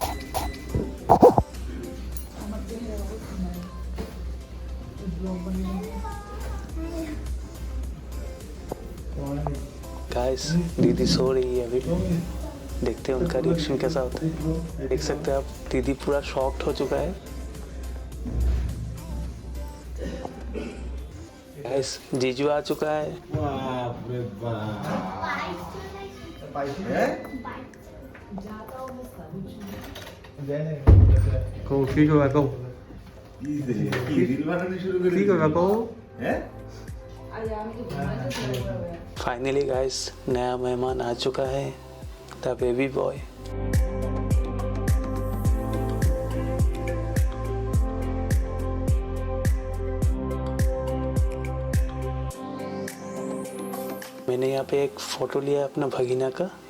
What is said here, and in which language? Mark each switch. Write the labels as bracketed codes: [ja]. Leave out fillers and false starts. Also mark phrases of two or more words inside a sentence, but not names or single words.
[hi] गाइस दीदी सो रही है अभी, देखते हैं उनका रिएक्शन कैसा होता है। देख सकते हैं आप, दीदी पूरा शॉक्ड हो चुका है। गाइस जीजू आ चुका है। câu ký câu câu ký câu câu फाइनली गाइस नया मेहमान आ चुका है, [en] the baby boy. [hi] मैंने यहाँ पे एक फोटो लिया अपना भगीना का।